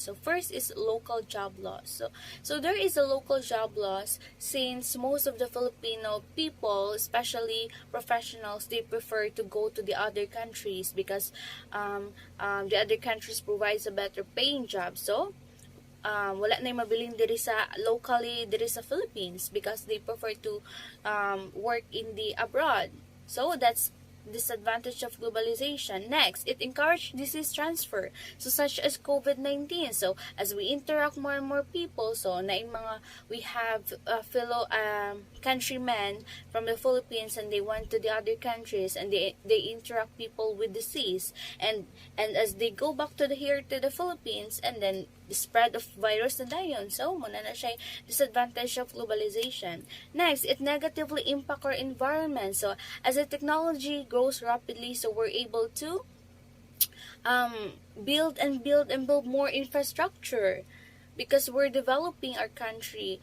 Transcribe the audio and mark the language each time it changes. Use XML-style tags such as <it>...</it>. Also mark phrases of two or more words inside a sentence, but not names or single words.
<en>So first is local job loss. So there is a local job loss since most of the Filipino people, especially professionals, they prefer to go to the other countries because the other countries provides a better paying job.</en> <hil>So wala na yung mabiling diri sa locally diri sa Philippines</hil> <en>because they prefer to work in the abroad. So that's disadvantage of globalization. Next, it encouraged disease transfer, so such as COVID-19. So as we interact more and more people, so we have fellow countrymen from the Philippines and they went to the other countries and they interact people with disease and as they go back to the Philippines and then the spread of virus</en> <hil>na dayon.</hil> <en>So,</en> <hil>muna na siya</hil> <en>disadvantage of globalization. Next, it negatively impact our environment. So, as the technology grows rapidly, so we're able to build more infrastructure because we're developing our country.</en>